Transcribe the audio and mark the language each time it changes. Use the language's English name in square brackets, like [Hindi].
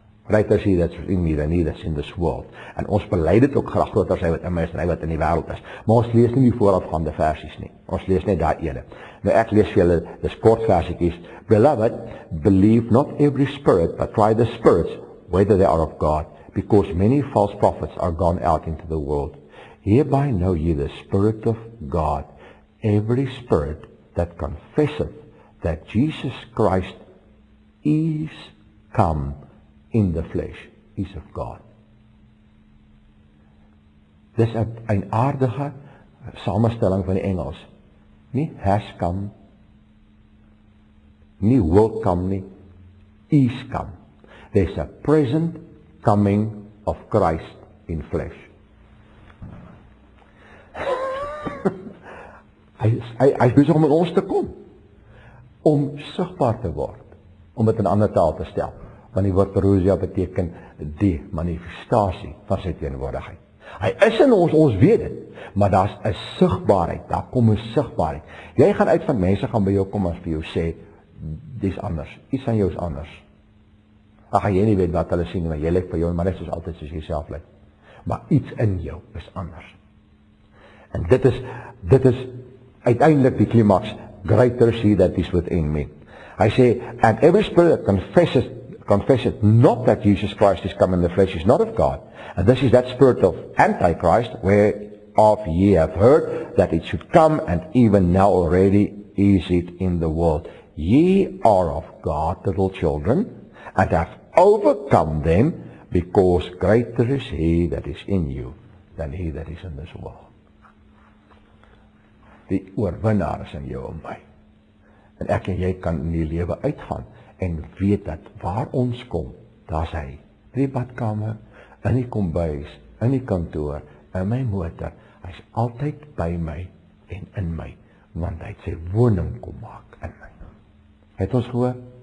[English] Greater is he that's in me than he that's in this world. [Afrikaans] En ons bely dit ook graag, groter is hy wat in my is en hy wat in die wêreld is. Maar ons lees nie die voorafgaande versies nie. Ons lees net daai ene. Nou ek lees vir julle dis kort versietjies. [English] Beloved, believe not every spirit, but try the spirits whether they are of God, because many false prophets are gone out into the world. Hereby know ye the Spirit of God. Every spirit that confesseth that Jesus Christ is come in the flesh is of God. [Afrikaans] Dis 'n aardige samestelling van die Engels. [English] Nie has come, nie will come nie, is come. There's a present coming of Christ in flesh. [Afrikaans] Hy is besig om in ons te kom, om sigbaar te word, om dit in ander taal te stel, want die woord parousia beteken die manifestasie van sy teenwoordigheid. Hy is in ons, ons weet dit, maar daar's 'n sigbaarheid, daar kom 'n sigbaarheid. Jy gaan uit van mense gaan by jou kom en vir jou sê, dis anders, iets aan jou is anders. Dan gaan jy nie weet wat hulle sien, maar jy lyk vir jou, maar net soos altyd soos jy self lyk. Maar iets in jou is anders. En dit is uiteindelik die klimaks, [English] greater is he that is within me. [Afrikaans] Hy sê, [English] and every spirit that confesseth not that Jesus Christ is come in the flesh is not of God. And this is that spirit of Antichrist, whereof ye have heard that it should come, and even now already is it in the world. Ye are of God, little children, and have overcome them, because greater is he that is in you than he that is in this world. [Afrikaans] Die oorwinnaar is in jou en my. En ek en jy kan in die lewe uitgaan en weet dat waar ons kom, daar's hy. In die badkamer, in die kombuis, in die kantoor, in my motor. Hy's altyd by my en in my, want hy het sy woning kom maak in my. Het ons gehoor?